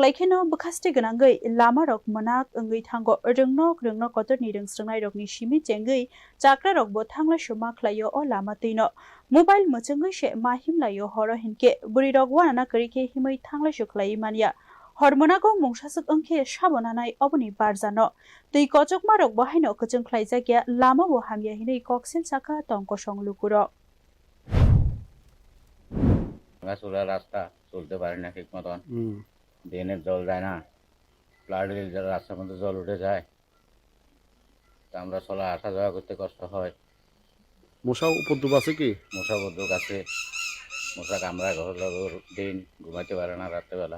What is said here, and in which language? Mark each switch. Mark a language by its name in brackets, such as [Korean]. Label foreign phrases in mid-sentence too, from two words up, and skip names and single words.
[Kok Borok] laikheno bukhaste ganangai lama rok monak ongoi thango rungno kotorni rungsrangnai rokni simi chengai chakra rokbo thangla suma khlaio o lama tino mobile mochongai se mahim laio horo hinke buri rok wana karike himai thangla sukhlai mania hormonago mungsasuk ongke sabonanai oboni barjano tui kochokma rok bahaino kachung khlaijagya lama bo hamya hinei koksel saka tongkosong lukurok [Bangla] চলার রাস্তা চলতে পারে না ঠিক মতন ড্রেনের জল যায় না ফ্লাডের রাস্তার মধ্যে জল উঠে যায় তা আমরা চলা আসা যাওয়া করতে কষ্ট হয় মশা উপদ্রব আছে কি মশা উপদ্রব আছে মশা কামড়ায় ঘর দিন ঘুমাইতে পারে না রাত্রেবেলা